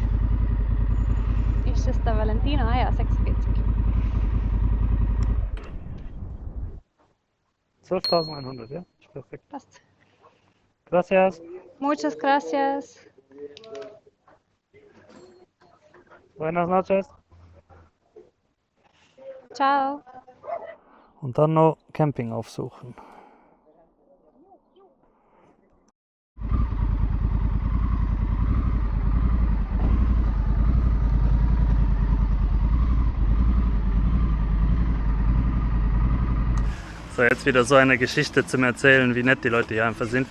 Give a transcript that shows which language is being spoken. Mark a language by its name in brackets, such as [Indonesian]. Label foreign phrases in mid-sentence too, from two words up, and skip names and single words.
[German] Ist es der Valentino? Ah ja, 46. 12.100, ja? Ist perfekt. Passt. [Spanish] Gracias. Muchas gracias. Buenas noches. Ciao. [German] Und dann noch Camping aufsuchen. So, jetzt wieder so eine Geschichte zum Erzählen, wie nett die Leute hier einfach sind.